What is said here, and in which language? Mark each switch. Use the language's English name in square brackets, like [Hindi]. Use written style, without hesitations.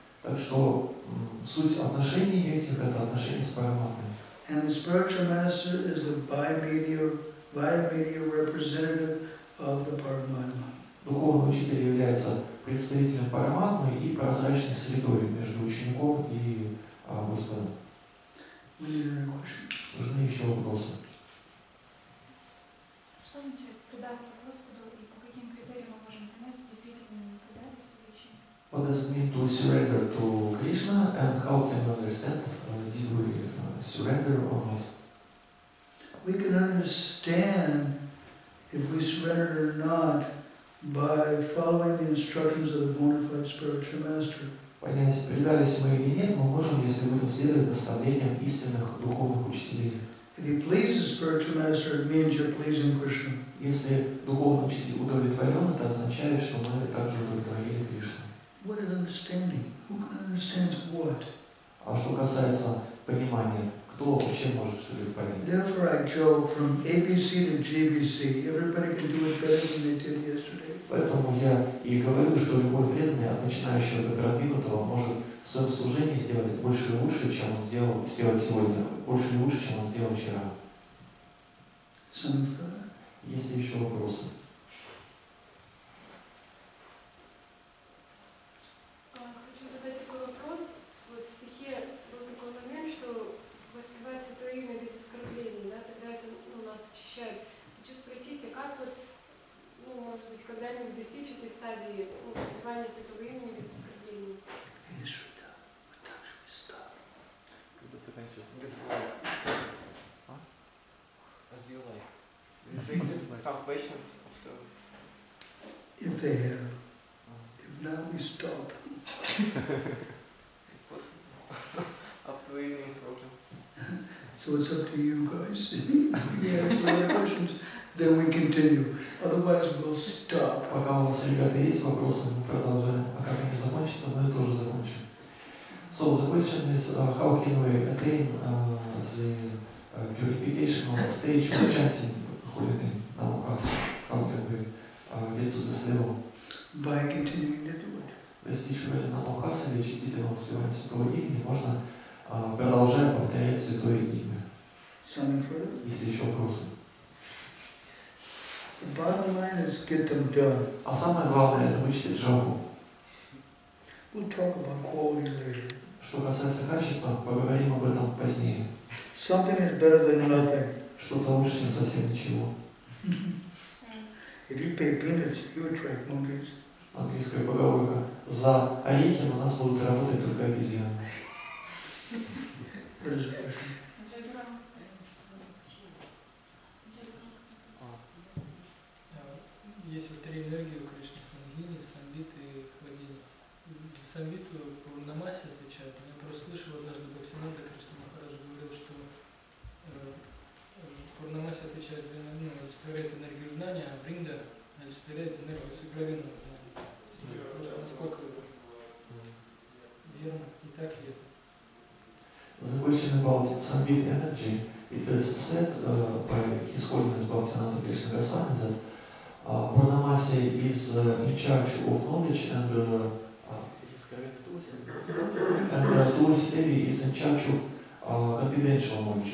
[Russian] Так что суть отношений этих – это отношения с Параматмой. [English] And the spiritual master is the bimedia representative of the Paramatma. [Russian] Духовный учитель является представителем Параматмы и прозрачной средой между учеником и Господом. Нужны еще вопросы. Что означает предаться Господу и по каким критериям мы можем понять, действительно мы предались или еще нет? [English] What does it mean to surrender to Krishna, and how can we understand did we surrender or not? We can understand if we surrendered or not by following the instructions of the bona fide spiritual master. [Russian] Понять, предались мы или нет, мы можем, если будем следовать наставлениям истинных духовных учителей. [English] If you please the spiritual master, it means you're pleasing Krishna. [Russian] Если духовный учитель удовлетворен, это означает, что мы также удовлетворили Кришну. [English] What is understanding? Who understands what? [Russian] А что касается понимания, кто вообще может что-то понять? [English] Therefore I joke from ABC to GBC. Everybody can do it better than they did yesterday. [Russian] Поэтому я и говорю, что любой преданный, от начинающего до продвинутого, может в своем служении сделать больше и лучше, чем он сделать сегодня, больше и лучше, чем он сделал вчера. Есть ли еще вопросы? Хочу задать такой вопрос. Вот в стихе был такой момент, что воспевать Святое Имя без оскорблений, да, тогда это нас очищает. Хочу спросить, а как вот, может быть, когда-нибудь достичь этой стадии воспевания Святого Имени без оскорблений? Когда заканчивать? [English] As you like. Do you think some questions after? If they have. If not, we stop. Up to evening program. So it's up to you guys. If you ask a lot of questions, then we continue. Otherwise, we'll stop. [Russian] Пока у вас, ребята, есть вопросы, мы продолжаем. А как они закончатся, мы тоже закончим. [English] So the question is, how can we attain the purificational stage of chanting holy name, Namokasa? How can we get to this level? By continuing to do it. [Russian] Достичь уровня Намокаса или чистительного воспевания святого имени можно, продолжая повторять святое имя. [English] Something further? [Russian] Если еще вопросы. [English] The bottom line is get them done. [Russian] А самое главное это вычислить жабу. [English] We'll talk about quality later. [Russian] Что касается качества, поговорим об этом позднее. [English] Something is better than nothing. [Russian] Что-то лучше, чем совсем ничего. [English] If you pay peanuts, you attract monkeys. [Russian] Английская поговорка. За орехи на нас будут работать только обезьяны. What is the question? Есть вот три энергии у Кришны: Сангхини, Самбит и Хвадини. Самбит Пурнамаси отвечает. Я просто слышал однажды Бхактивинода Кришна Махараджа говорил, что Пурнамаси отвечает за олицетворяет энергию знания, а Бринда олицетворяет энергию сокровенного знания. Просто насколько это верно, и так ли это? [English] The question about Sambit energy, it is said by His Holiness Bhaktivinoda Krishna Goswami that Purnamasi is in charge of knowledge and Tulsi Devi is in charge of confidential knowledge.